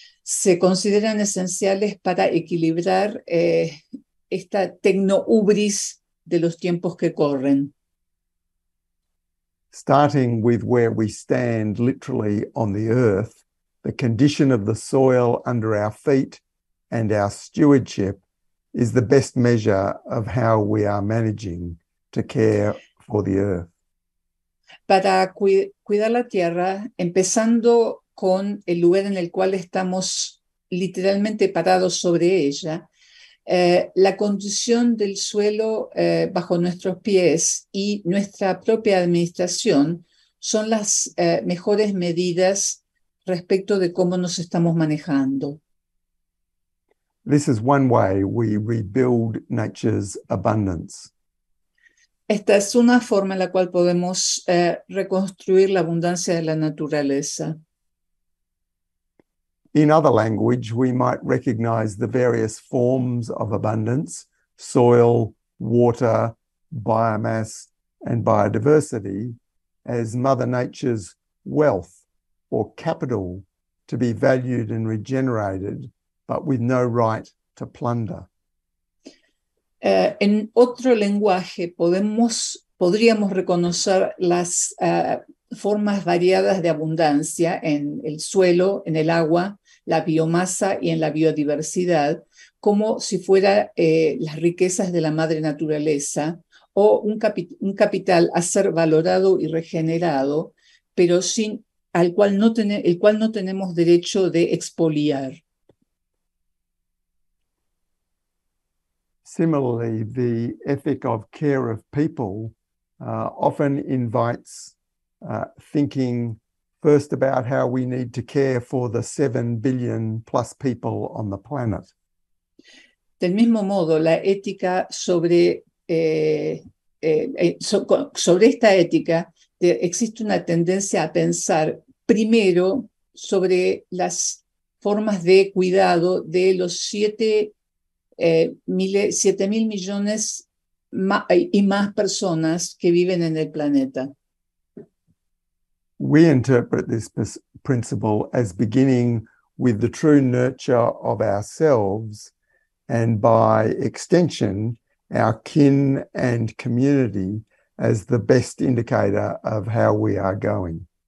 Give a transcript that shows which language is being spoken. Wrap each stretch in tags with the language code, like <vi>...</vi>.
<es>se consideran esenciales para equilibrar esta tecno-ubris de los tiempos que corren.</es> <en>Starting with where we stand literally on the earth, the condition of the soil under our feet and our stewardship is the best measure of how we are managing to care for the earth.</en> <es>Para cuidar la tierra, empezando con el lugar en el cual estamos literalmente parados sobre ella, la condición del suelo bajo nuestros pies y nuestra propia administración son las mejores medidas respecto de cómo nos estamos manejando.</es> <en>This is one way we rebuild nature's abundance.</en> <es>Esta es una forma en la cual podemos reconstruir la abundancia de la naturaleza.</es> <en>In other language, we might recognize the various forms of abundance, soil, water, biomass, and biodiversity, as Mother Nature's wealth or capital to be valued and regenerated, but with no right to plunder.</en> <es>En otro lenguaje podríamos reconocer las formas variadas de abundancia en el suelo, en el agua, la biomasa y en la biodiversidad, como si fuera las riquezas de la madre naturaleza o un capital a ser valorado y regenerado, pero el cual no tenemos derecho de expoliar.</es> <en>Similarly, the ethic of care of people often invites thinking first about how we need to care for the 7 billion plus people on the planet.</en> <es>Del mismo modo, la ética sobre esta ética, existe una tendencia a pensar primero sobre las formas de cuidado de los 7 mil millones y más personas que viven en el planeta.</es> <en>We interpret this principle as beginning with the true nurture of ourselves and by extension, our kin and community as the best indicator of how we are going.</en>